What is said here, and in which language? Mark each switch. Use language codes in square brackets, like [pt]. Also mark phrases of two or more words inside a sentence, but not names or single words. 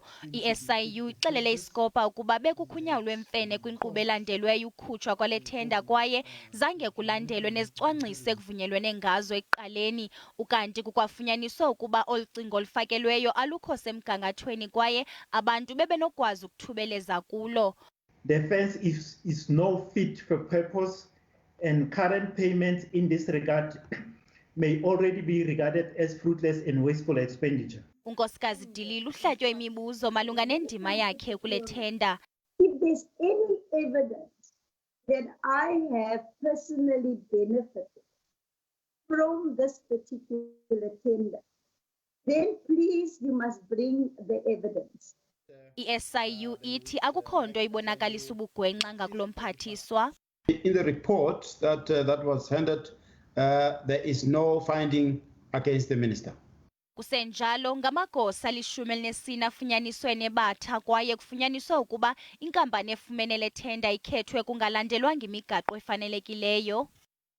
[xh] I-SIU ixelele iSkopa ukuba bekukhunyao lwemfene kwinkqubo elandelweyo ukhutshwa kwale thenda kwaye zange kulandelwe nezicwangciso ekuvunyelwene ngazo ekuqaleni. Ukanti kukwafunyaniswa ukuba olu cingo olufakelweyo alukho semgangathweni kwaye abantu bebenokwazi ukuthubeleza kulo. [en] The fence is no fit for purpose and current payments in this regard may already be regarded as fruitless and wasteful expenditure. [xh] Unkosikazi De Lille uhlatywe imibuzo malunga nendima yakhe kule thenda. [en] If there's any evidence that I have personally benefited from this particular tender, then please you must bring the evidence. [xh] I-SIU ithi akukho nto ibonakalisa ubugwenxa ngakulomphathiswa. [en] In the report that was handed, there is no finding against the minister. [xh] Kusenjalo ngamagosa 14 afunyaniswe nebatha kwaye kufunyaniswa ukuba inkampani efumene le thenda ikhethwe kungalandelwanga imigaqo efanelekileyo.